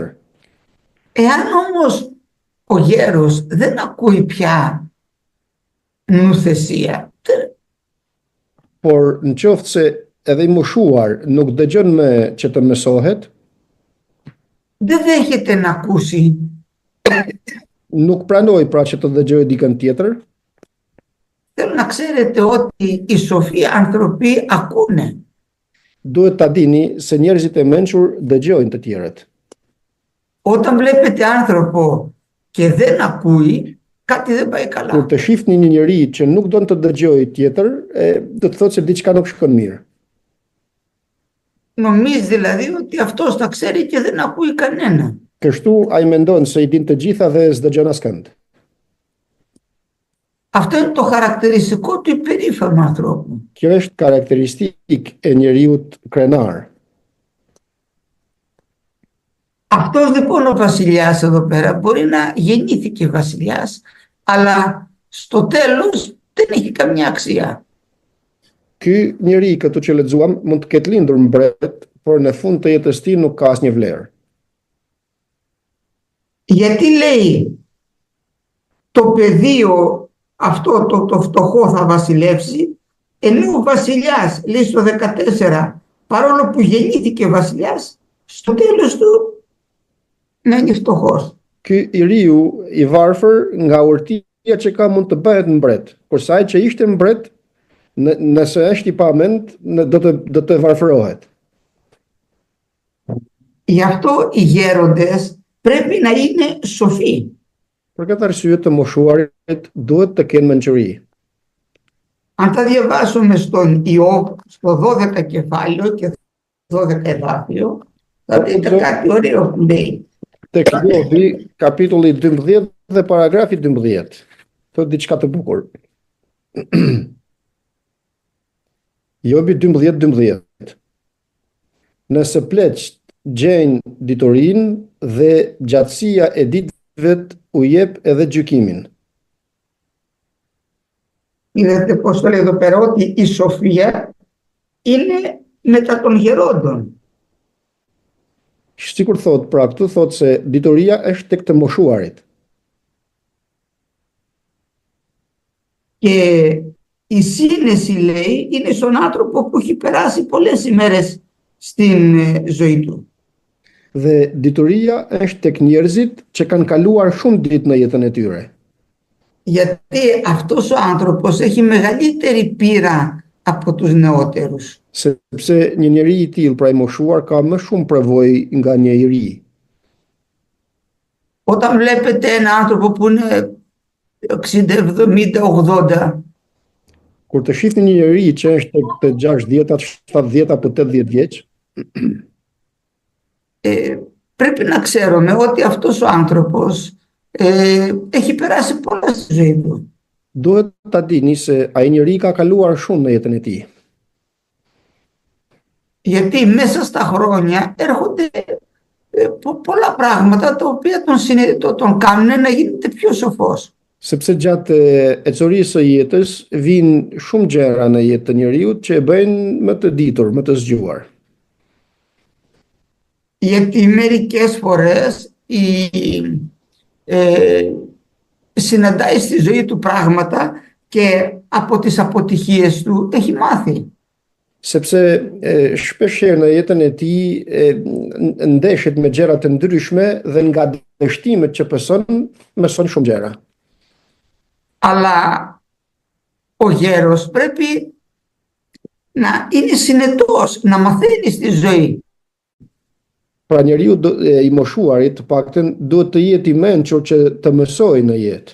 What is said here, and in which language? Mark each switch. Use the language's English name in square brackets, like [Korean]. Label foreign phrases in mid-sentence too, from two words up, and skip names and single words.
[Greek] Εάν όμως ο γέρος δεν ακούει πια νουθεσία, [Albanian] Por në qoftë se edhe i moshuar nuk dëgjon më që të mësohet, [Greek] δεν δέχεται να ακούσει. [Albanian] nuk pranoj pra që të dëgjojë dikën tjetër. [Greek] Θέλω να ξέρετε ότι οι σοφοί άνθρωποι ακούνε. [Albanian] Duhet ta dini se njerëzit e mençur dëgjojnë të tjerët. [Greek] Όταν βλέπετε άνθρωπο και δεν ακούει, κάτι δεν πάει Kur καλά. [Albanian] të shihni një njeri që nuk don të dëgjojë tjetër, do të thotë se diçka nuk shkon mirë. [Greek] Νομίζει δηλαδή ότι αυτός τα ξέρει και δεν ακούει κανένα. [Albanian] Kështu ai mendon se i din të gjitha dhe s'dëgjon askënd. [Greek] Αυτό είναι το χαρακτηριστικό του υπερήφανου ανθρώπου. [Albanian] Kjo është karakteristik e njeriut krenar. [Greek] Αυτός λοιπόν ο βασιλιάς εδώ πέρα μπορεί να γεννήθηκε βασιλιάς, αλλά στο τέλος δεν έχει καμιά αξία. [Albanian] Ky njeri këtu që lexuam mund të ketë lindur mbret, por në fund të jetës tij nuk ka asnjë vlerë. [Greek] Γιατί λέει το πεδίο αυτό το φτωχό θα βασιλεύσει, ενώ ο βασιλιάς, λέει στο 14, παρόλο που γεννήθηκε βασιλιάς, στο τέλος του να είναι φτωχός. [Albanian] Ky i riu i varfër nga urtia që ka mund të bëhet mbret, kurse ai që ishte mbret Nëse është I pamend, do të varfërohet. [Greek] Γι' αυτό οι γέροντες πρέπει να είναι σοφοί. [Albanian] Për këtë arsye të moshuarit duhet të kenë mençuri. [Greek] Αν τα διαβάσουμε στον Ιώβ, στο 12 κεφάλαιο και 12 εδάφιο, θα δείτε κάτι ωραίο που λέει. [Albanian] Tek Jobi, kapitulli 12 dhe paragrafi 12. Thot diçka të bukur. Jobi 12:12. Nëse pleqt gjejnë diturin dhe gjatësia e ditëve u jep edhe gjykimin. [Greek] Είδατε πώς το λέει εδώ πέρα, ότι η σοφία είναι μετά των γερόντων. [Albanian] Sikur thot, pra këtu thot se dituria është tek të moshuarit. [Greek] Και η σύνεση, λέει, είναι στον άνθρωπο που έχει περάσει πολλές ημέρες στην ζωή του. [Albanian] Dhe dituria është tek njerëzit që kanë kaluar shumë ditë në jetën e tyre. [Greek] Γιατί αυτός ο άνθρωπος έχει μεγαλύτερη πείρα από τους νεότερους. [Albanian] Sepse një njeri I tillë, pra I moshuar, ka më shumë përvojë nga një I ri. [Greek] Όταν βλέπετε ένα άνθρωπο που είναι 60, 70, 80, [Albanian] Kur të shihni një njeri që është tek të 60, 70 apo 80 vjeç, [Greek] πρέπει να ξέρουμε ότι αυτός ο άνθρωπος έχει περάσει πολλά στη ζωή του. [Albanian] duhet ta dini se ai njeri ka kaluar shumë në jetën e tij. [Greek] Γιατί μέσα στα χρόνια έρχονται πολλά πράγματα τα οποία τον κάνουν να γίνεται πιο σοφός. [Albanian] Sepse gjatë ecorisë së jetës vijnë shumë gjëra në jetë të njeriut që e bëjnë më të ditur, më të zgjuar. [Greek] Γιατί μερικές φορές συναντάει στη ζωή του πράγματα και από τις αποτυχίες του έχει μάθει. [Albanian] Sepse shpeshherë në jetën e tij ndeshet me gjëra të ndryshme dhe nga dështimet që mëson shumë gjëra. [Greek] Αλλά ο γέρος πρέπει να είναι συνετός, να μαθαίνει στη ζωή. [Albanian] Pra njeriu I moshuarit të paktën duhet të jetë I mençur që të mësojë në jetë.